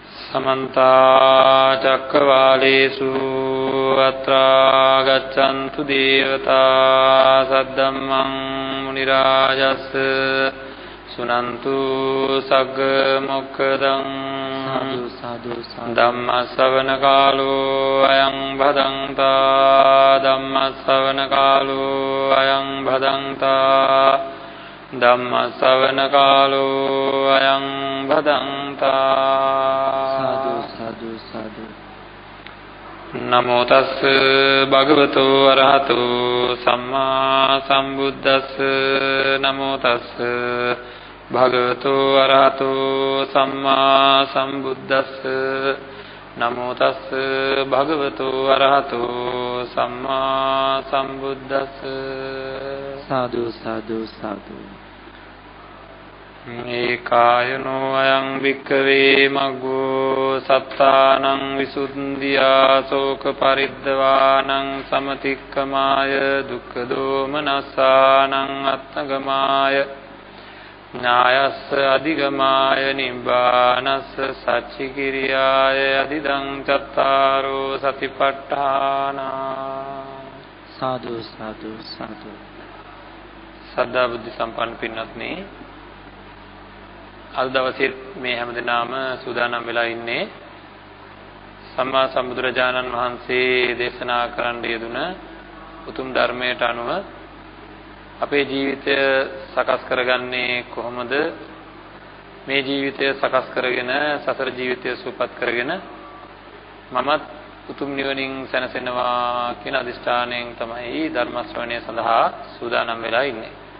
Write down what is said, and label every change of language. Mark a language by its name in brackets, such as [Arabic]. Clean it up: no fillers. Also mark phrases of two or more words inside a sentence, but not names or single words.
[Pali] समन्ता चक्रवालेषु अत्रा गच्छन्तु देवता सद्धम्मं मुनिराजस् सुनन्तु सग्गमुक्खदं धम्मश्रवणकालो अयं भदन्ता धम्मश्रवणकालो अयं भदन्ता धम्मश्रवणकालो अयं भदन्ता साधु साधु साधु नमो तस् भगवतो अरहतो सम्मा सम्बुद्धस् नमो तस् भगवतो अरहतो सम्मा सम्बुद्धस् नमो तस् भगवतो अरहतो सम्मा सम्बुद्धस् साधु साधु साधु एकायनो अयं विक्खवे मग्गो सत्तानं विसुन्दिया शोक परिद्वानं समतिक्कमाय दुःखदोमनस्सानं अत्तगमाय न्यायस्स अधिगमाय निब्बानस्स सच्चिकिरियाय अधिदं चत्तारो सतिपट्ඨානා साधु साधु साधु [Sinhala] ශ්‍රද්ධා බුද්ධි සම්පන්න පින්වත්නි අද දවසේ මේ හැමදෙනාම සූදානම් වෙලා ඉන්නේ සම්මා සම්බුදුරජාණන් වහන්සේ දේශනා කරන්න යෙදුන උතුම් ධර්මයට අනුව අපේ ජීවිතය සකස් කරගන්නේ කොහොමද මේ ජීවිතය සකස් කරගෙන සසර ජීවිතය සුවපත් කරගෙන මමත් උතුම් නිවනින් සැනසෙනවා කියන අදිෂ්ඨානයෙන් තමයි ධර්ම ශ්‍රවණය සඳහා සූදානම් වෙලා ඉන්නේ